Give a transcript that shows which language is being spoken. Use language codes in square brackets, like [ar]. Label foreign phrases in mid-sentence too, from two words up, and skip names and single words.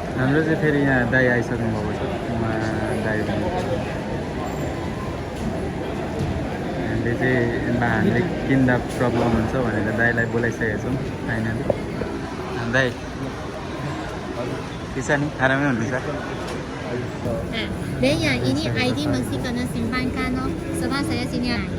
[ne] हाम्रो चाहिँ फेरि यहाँ दाई आइसक्नु भएको छ उहाँ दाई हामीले चाहिँ हामीले किन्दा प्रब्लम हुन्छ भनेर दाईलाई बोलाइसकेको छौँ फाइनली दाई के छ नि आरामै हुनुहुन्छ [ms] Dan yang ini ID mesti kena simpankan oh. Sebab saya sini ada.